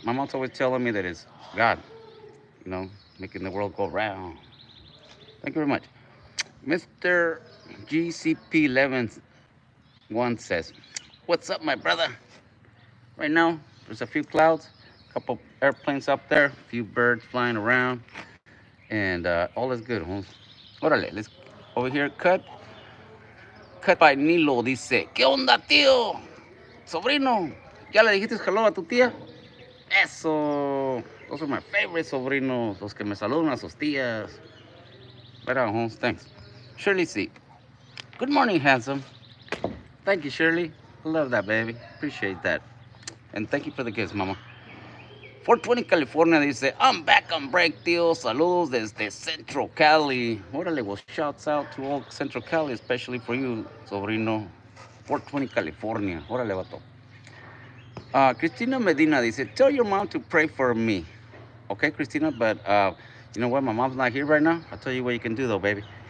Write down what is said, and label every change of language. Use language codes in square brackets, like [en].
[en] My mom's always telling me that it's God, making the world go round. Thank you very much. Mr. GCP11 one says, "What's up, my brother? Right now, there's a few clouds, a couple airplanes up there, a few birds flying around, and all is good, Holmes. Órale, let's over here. [es] Cut by Nilo dice, ¿qué onda, tío? Sobrino, ¿ya le dijiste hello a tu tía? Eso. [en] Those are my favorite sobrinos, [es] los que me saludan a sus tías. [en] Right on, Holmes. Thanks. Shirley C. Good morning, handsome. Thank you, Shirley. Love that, baby. Appreciate that. And thank you for the gifts, mama. 420 California dice, I'm back on break, tío. [es] Saludos desde Central Cali. [en] Órale, well, shouts out to all Central Cali, especially for you, sobrino. 420 California. Órale, vato. Cristina Medina dice, tell your mom to pray for me. Okay, Cristina, but you know what? My mom's not here right now. I'll tell you what you can do, though, baby.